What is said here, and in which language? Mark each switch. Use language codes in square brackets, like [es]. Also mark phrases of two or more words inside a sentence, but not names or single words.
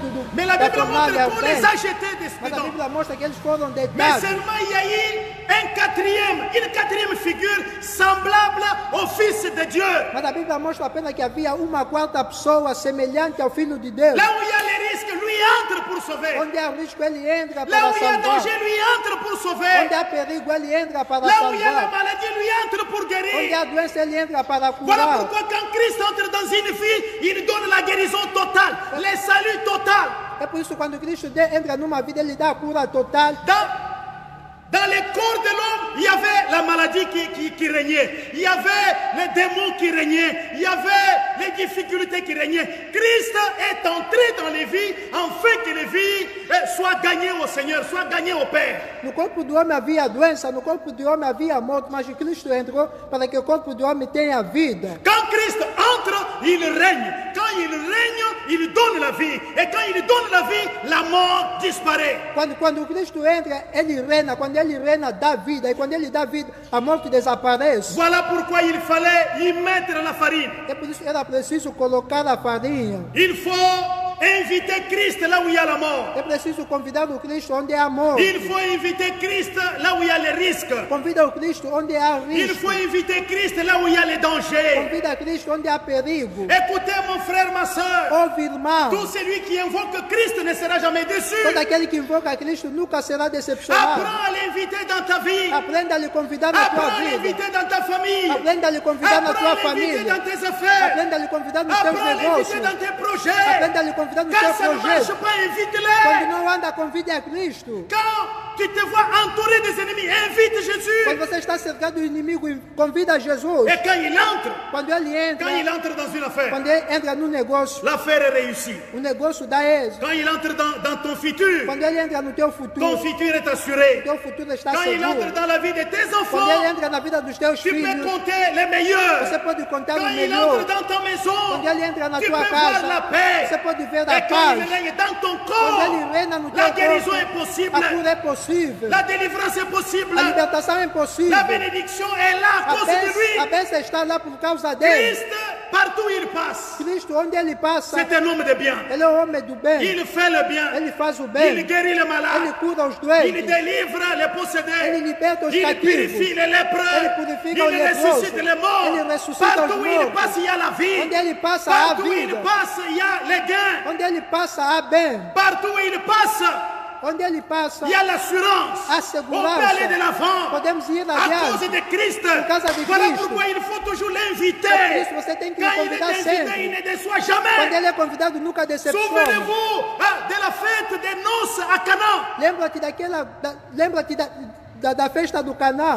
[fr] Mais la [pt] da [fr] Bible montre [pt] fornalha [fr] qu'on les [pt] ardente. [fr] a jetés [pt] Mas a [fr] dedans. [pt] Bíblia mostra que eles foram [fr] Mais [pt] deitados. [fr] seulement il y a eu une quatrième figure semblable au Fils de Dieu. [pt] Mas a Bíblia mostra apenas que havia uma quarta pessoa semelhante ao Filho de Deus. [fr] Là où il y a les risques, lui entre pour sauver. [pt] Onde há risco, ele entra [fr] Là [pt] para [fr] où il y a [pt] salvar. [fr] danger, lui entre pour sauver. [pt] Onde há perigo, ele entra para [fr] Là où il y a la [pt] salvar. [fr] maladie, lui entre pour [pt] Onde [fr] guérir. [pt] há doença, ele entra para [fr] Voilà [pt] curar. [fr] pourquoi quand Christ entre dans une vie, il donne la guérison totale, le salut total. [pt] É por isso que quando Cristo entra numa vida, ele dá a cura total. [fr] Dans le corps de l'homme, il y avait la maladie qui régnait. Il y avait les démons qui régnaient. Il y avait les difficultés qui régnaient. Christ est entré dans les vies afin que les vies soient gagnées au Seigneur, soient gagnées au Père. [pt] No corpo do homem havia doença, no corpo do homem havia morte, mas Cristo entrou para que o corpo do homem tenha vida. [fr] Quand Christ entre, il règne. Quand il règne, il donne la vie. Et quand il donne la vie, la mort disparaît. [pt] Quando Cristo entra, ele reina. Quando ele reina, dá vida. E quando ele dá vida, a morte desaparece. [fr] Voilà pourquoi il fallait y mettre la farine. [pt] É por isso que era preciso colocar a farinha. [fr] Il faut inviter Christ là où il y a la mort. [pt] É preciso convidar o Cristo onde há amor. [fr] Il faut inviter Christ là où il y a les risques. [pt] Convida o Cristo onde há [fr] Il [pt] risco. [fr] faut inviter Christ là où il y a les dangers. [pt] Convida Cristo onde há perigo. [fr] Écoutez mon frère, ma soeur. [pt] Ouve, irmão. [fr] Tout celui qui invoque Christ ne sera jamais déçu. [pt] Todo aquele que invoca Cristo nunca será decepcionado. [fr] Apprends à l'inviter dans ta vie. [pt] Aprenda a lhe convidar na tua [fr] Apprends à [pt] vida. [fr] l'inviter dans ta famille. [pt] Aprenda a lhe convidar na [fr] Apprends [pt] tua [fr] à l'inviter [pt] família. [fr] dans tes affaires. [pt] Aprenda a lhe convidar nos teus [fr] Apprends à l'inviter [pt] negócios. [fr] dans tes projets. [pt] Aprenda a lhe convidar nos [fr] Quand [pt] teus [fr] ça ne marche [pt] projetos. [fr] pas, [pt] Quando [fr] invite-les. [pt] não anda, convide a Cristo. [fr] Quand tu te vois entouré des ennemis, invite Jésus. [pt] Quando você está cercado do inimigo, convida Jesus. [fr] Et quand il entre, [pt] Quando ele entra, [fr] dans une affaire, [pt] quando ele entra no negócio, [fr] l'affaire est réussie. [pt] o negócio dá êxito. [fr] Quand il entre dans ton futur, [pt] Quando ele entra no teu [fr] ton [pt] futuro, [fr] futur est assuré. [pt] teu futuro está [fr] Quand il entre [pt] seguro. [fr] dans la vie de tes [pt] Quando [fr] enfants, [pt] ele entra na vida dos teus [fr] tu peux [pt] filhos, [fr] compter les meilleurs. [pt] você pode contar o [fr] Quand il [pt] melhor. [fr] entre dans ta maison, [pt] Quando ele entra na [fr] tu [pt] tua [fr] peux voir la [pt] casa, [fr] paix. [pt] você pode ver a [fr] Et quand il [pt] paz. [fr] règne dans ton [pt] Quando ele [fr] corps, [pt] reina no [fr] la [pt] teu [fr] guérison [pt] corpo, [fr] est possible. [pt] a cura é possível. [fr] La délivrance est possible. [pt] A libertação é impossível. [fr] La bénédiction est là à cause de [pt] A [fr] lui. [pt] bênção está lá por causa dele. [fr] Christ partout où il passe, [pt] Cristo, onde ele passa, [fr] c'est un homme de bien. [pt] ele é o homem do bem. [fr] Il fait le bien. [pt] Ele faz o bem. [fr] Il guérit les [pt] Ele [fr] malades. [pt] cura os [fr] Il [pt] doentes. [fr] délivre les [pt] Ele [fr] possédés. [pt] liberta os [fr] Il [pt] cativos. [fr] purifie les lépreux. [pt] Ele purifica [fr] Il [pt] os leprosos. [fr] ressuscite les morts. [pt] Ele ressuscita [fr] Partout [pt] os [fr] où il [pt] mortos. [fr] passe, il y a la vie. [pt] Onde ele passa, há [fr] Partout où il [pt] vida. [fr] passe, il y a les gains. [pt] Onde ele passa, há bem. [fr] Partout où il passe, [pt] Onde ele passa, [fr] il y a l'assurance. [pt] há [fr] On peut aller de [pt] segurança. [fr] l'avant. [pt] Podemos ir [fr] À cause [pt] adiante. [fr] de Christ. [pt] causa de [fr] Voilà [pt] Cristo. [fr] pourquoi il faut toujours [pt] Por [fr] l'inviter. [pt] isso você tem que [fr] Quand [pt] me [fr] il est [pt] convidar [fr] invité, [pt] sempre. [fr] il ne déçoit [pt] Quando [fr] jamais. [pt] ele é convidado, nunca decepciona. [fr] Souvenez-vous de la fête des noces à Cana. [pt] Lembra-te da festa do Caná.